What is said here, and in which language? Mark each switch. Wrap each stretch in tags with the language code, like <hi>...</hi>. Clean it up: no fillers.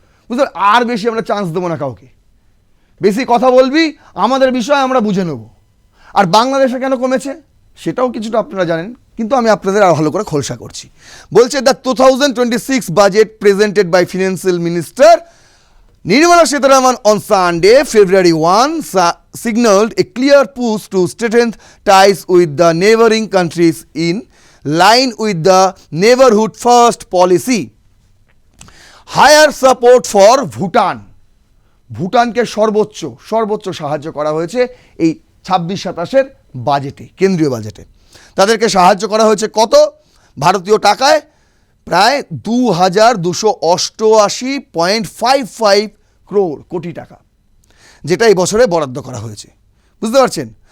<bn>বুঝতে, আর বেশি আমরা চান্স দেবো না কাউকে। বেশি কথা বলবি আমাদের বিষয় আমরা বুঝে নেব। আর বাংলাদেশে কেন কমেছে সেটাও কিছুটা আপনারা জানেন, কিন্তু আমি আপনাদের আরো ভালো করে খোলসা করছি। বলছে</bn> <en>The 2026 budget presented by financial minister Nirmala Sitharaman on Sunday, February 1, signaled a clear push to strengthen ties with the neighboring countries in line with the Neighborhood First policy. Higher support for Bhutan.</en> <bn>ভুটানকে সর্বোচ্চ সাহায্য করা হয়েছে এই 26-27-এর বাজেটে, কেন্দ্রীয় বাজেটে। তাদেরকে সাহায্য করা হয়েছে কত? ভারতীয় টাকায় প্রায় 2288.55 কোটি টাকা, যেটা এই বছরে বরাদ্দ করা হয়েছে। বুঝতে পারছেন?</bn>